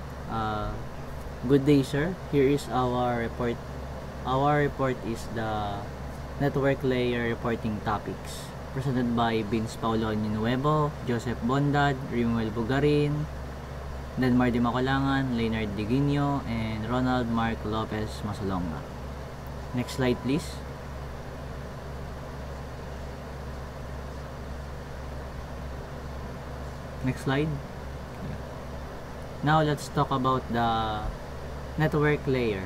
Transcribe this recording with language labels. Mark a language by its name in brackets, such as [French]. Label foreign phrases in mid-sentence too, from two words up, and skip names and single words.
[English] Good day, sir. Here is our report. Our report is the network layer reporting topics presented by Vince Paulo Nuevo, Joseph Bondad, Rimuel Bugarin, Denmar Di Macalangan, Leonard Diguinho, and Ronald Mark Lopez Masalonga. Next slide, please. Next slide. Now let's talk about the network layer.